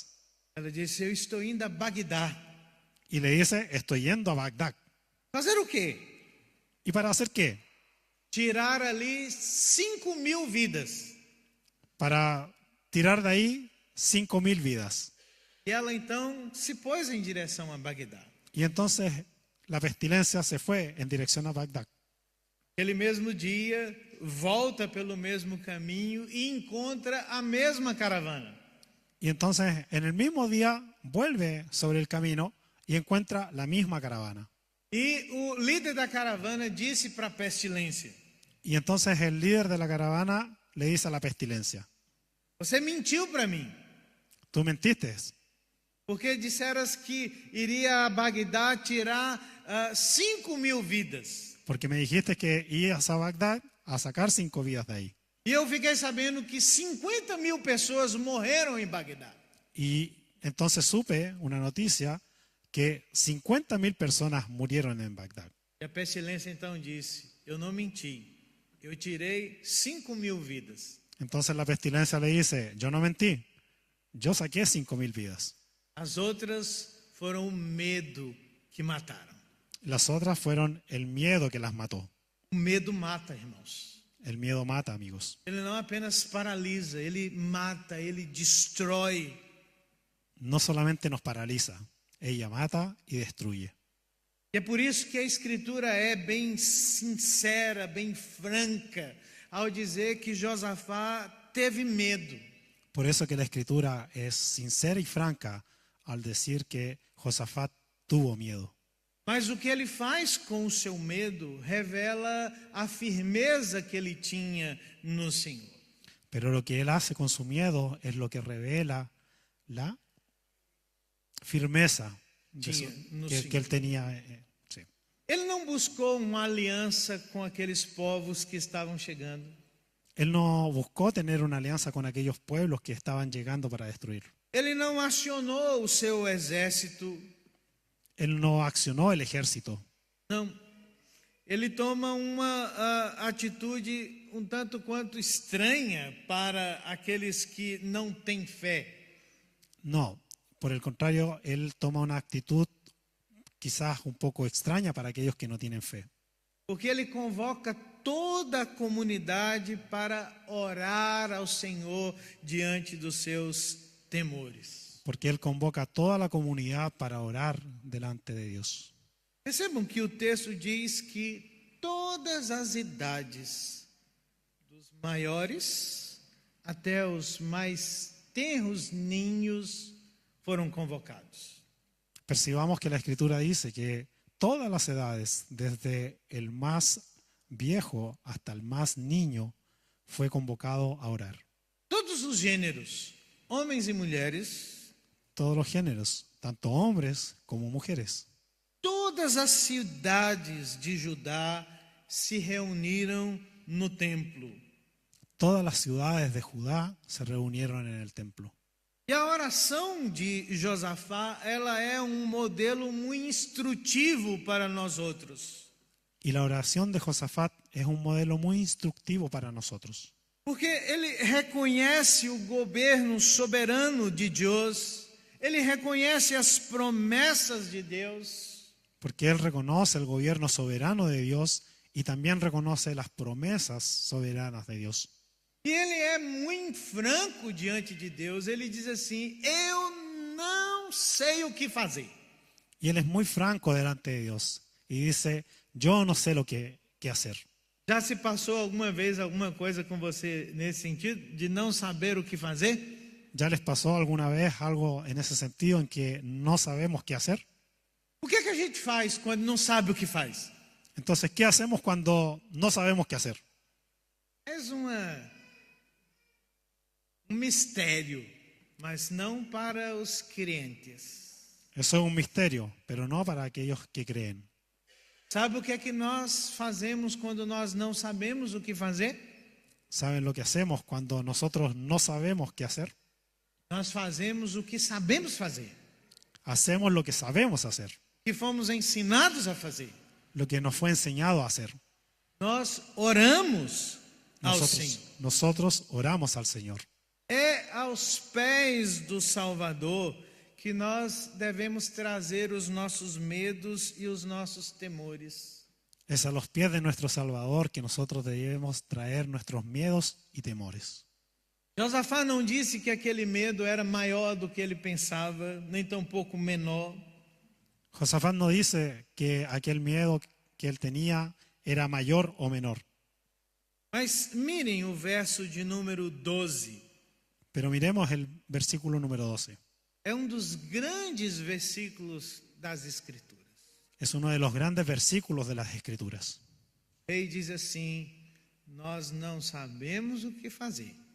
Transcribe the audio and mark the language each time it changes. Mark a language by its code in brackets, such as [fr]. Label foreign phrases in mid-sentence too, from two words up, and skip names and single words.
[pt] Ela disse: eu estou indo a Bagdá. [es] Y le dice, estoy yendo a Bagdad. [pt] Fazer o quê? [es] ¿Y para hacer qué? [pt] Tirar ali 5.000 vidas. [es] Para tirar de ahí 5.000 vidas. [pt] E ela então se pôs em direção a Bagdá. [es] Y entonces la pestilencia se fue en dirección a Bagdad. [pt] Aquele mesmo dia, volta pelo mesmo caminho e encontra a mesma caravana. [es] Y entonces en el mismo día vuelve sobre el camino y encuentra la misma caravana. [pt] E o líder da caravana disse para a pestilência: [es] Y entonces el líder de la caravana le dice a la pestilencia: [pt] você mentiu para mim, [es] tú mentiste, [pt] porque disseras que iria a Bagdá tirar 5.000 vidas. [es] porque me dijiste que ibas a Bagdad a sacar 5 vidas de ahí. [pt] E eu fiquei sabendo que 50.000 pessoas morreram em Bagdá. [es] Y entonces supe una noticia que 50.000 personas murieron en Bagdad. [pt] E a pestilência então disse: eu não menti, eu tirei 5.000 vidas. [es] Entonces la pestilencia le dice: yo no mentí, yo saqué 5.000 vidas. [pt] As outras foram o medo que mataram. [es] Las otras fueron el miedo que las mató. [pt] O medo mata, irmãos. [es] El miedo mata, amigos. [pt] Ele não apenas paralisa, ele mata, ele destrói. [es] No solamente nos paraliza, ella mata y destruye. [pt] E é por isso que a Escritura é bem sincera, bem franca, ao dizer que Josafá teve medo. [es] Por eso que la escritura es sincera y franca al decir que Josafat tuvo miedo. [pt] Mas o que ele faz com o seu medo revela a firmeza que ele tinha no Senhor. [es] Pero lo que él hace con su miedo es lo que revela la firmeza de que él tenía. Sí. [pt] Ele não buscou uma aliança com aqueles povos que estavam chegando. [es] Él no buscó tener una alianza con aquellos pueblos que estaban llegando para destruir. [pt] Ele não acionou o seu exército. [es] Él no accionó el ejército. [pt] Não. Ele toma uma atitude um tanto quanto estranha para aqueles que não têm fé. [es] No, por el contrario, él toma una actitud quizás un poco extraña para aquellos que no tienen fe. [pt] Porque ele convoca toda a comunidade para orar ao Senhor diante dos seus temores. [es] Porque él convoca a toda la comunidad para orar delante de Dios. [pt] Percebam que o texto diz que todas as idades, dos maiores até os mais tenros ninhos, foram convocados. [es] Percibamos que la Escritura dice que todas las edades, desde el más viejo hasta el más niño, fue convocado a orar. [pt] Todos os gêneros, homens e mulheres, [es] Todos los géneros, tanto hombres como mujeres. [pt] todas as cidades de Judá se reuniram no templo. [es] Todas las ciudades de Judá se reunieron en el templo. [pt] E a oração de Josafá, ela é modelo muito instrutivo para nós outros. [es] Y la oración de Josafat es un modelo muy instructivo para nosotros. [pt] Porque ele reconhece o governo soberano de Deus, ele reconhece as promessas de Deus. [es] Porque él reconoce el gobierno soberano de Dios y también reconoce las promesas soberanas de Dios. [pt] E ele é muito franco diante de Deus, ele diz assim: eu não sei o que fazer. [es] Y él es muy franco delante de Dios y dice: yo no sé lo que hacer. [pt] Já se passou alguma vez alguma coisa com você nesse sentido, de não saber o que fazer? [es] ¿Ya les pasó alguna vez algo en ese sentido en que no sabemos qué hacer? [pt] O que a gente faz quando não sabe o que faz? [es] Entonces, ¿qué hacemos cuando no sabemos qué hacer? [pt] É um mistério, mas não para os crentes. [es] Eso es un misterio, pero no para aquellos que creen. [pt] Sabe o que é que nós fazemos quando nós não sabemos o que fazer? [es] ¿Saben lo que hacemos cuando nosotros no sabemos qué hacer? [pt] Nós fazemos o que sabemos fazer, [es] Hacemos lo que sabemos hacer, [pt] que fomos ensinados a fazer. [es] lo que nos fue enseñado a hacer. [pt] Nós oramos ao Senhor. [es] Nosotros oramos al Señor. [pt] É aos pés do Salvador que nós devemos trazer os nossos medos e os nossos temores. [es] Es a los pies de nuestro Salvador que nosotros debemos traer nuestros miedos y temores. [pt] Josafá não disse que aquele medo era maior do que ele pensava, nem tampouco menor. [es] Josafat no dice que aquel miedo que él tenía era mayor o menor. [pt] Mas mirem o verso de número 12. [es] Pero miremos el versículo número 12. [pt] É dos grandes versículos das Escrituras. [es] Es uno de los grandes versículos de las Escrituras. [pt] O rei diz assim: nós não sabemos o que fazer.